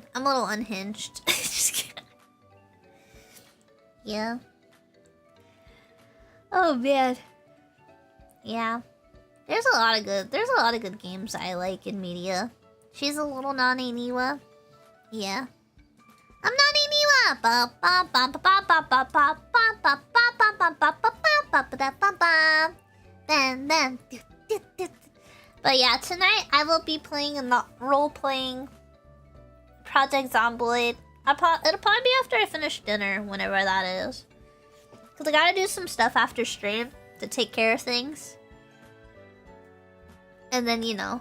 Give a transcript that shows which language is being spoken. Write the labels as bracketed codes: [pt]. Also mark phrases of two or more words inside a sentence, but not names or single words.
[en] I'm a little unhinged. Just kidding. Yeah. Oh man. Yeah. There's a lot of good games I like in media. She's a little naneniwa. Yeah. I'm naneniwa. Ba ba ba ba ba ba ba ba ba ba ba ba ba ba. But yeah, tonight I will be playing a role-playing Project Zomboid. It'll probably be after I finish dinner, whenever that is. Because I gotta do some stuff after stream to take care of things. And then, you know.